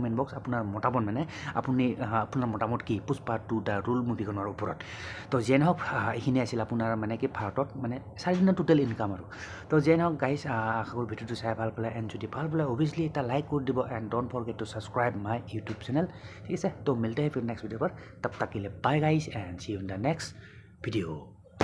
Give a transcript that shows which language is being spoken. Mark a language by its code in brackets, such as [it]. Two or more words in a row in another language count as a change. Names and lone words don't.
[as] কমেণ্ট বক্স আপোনাৰ মতামত মানে আপোনাৰ মতামত কি পুষ্পা টু দ্য ৰুল মুভিখনৰ ওপৰত তো যিয়ে নহওক এইখিনি আছিল আপোনাৰ মানে কি ভাৰতত মানে 4 দিনৰ [en] total income [as] আৰু তো যিয়ে নহওক গাইজ আশা কৰোঁ ভিডিঅ'টো চাই ভাল পালে এণ্ড যদি ভাল পালে অভিয়াছলি এটা লাইক কৰি দিব এণ্ড [en] don't forget to subscribe my YouTube channel [as] ঠিক আছে তো [hi] मिलते हैं फिर नेक्स्ट वीडियो पर तब तक के लिए बाय गाइज [en] and see you in the next video